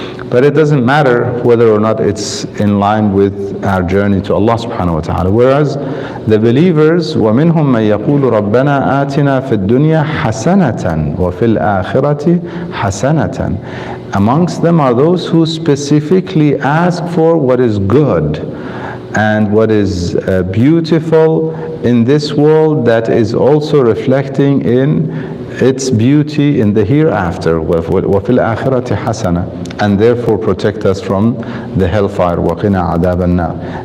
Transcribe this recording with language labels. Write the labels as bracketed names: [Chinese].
[English] But it doesn't matter whether or not it's in line with our journey to Allah subhanahu wa ta'ala. Whereas the believers, [Arabic] وَمِنْهُمْ مَنْ يَقُولُ رَبَّنَا آتِنَا فِي الدُّنْيَا حَسَنَةً وَفِي الْآخِرَةِ حَسَنَةً. [English] Amongst them are those who specifically ask for what is good and what is beautiful in this world that is also reflecting in its beauty in the hereafter, [Arabic] وَفِي الْآخِرَةِ حَسَنَةً, [English] and therefore protect us from the hellfire, [Arabic] وَقِنَا عَذَابَ النَّارِ.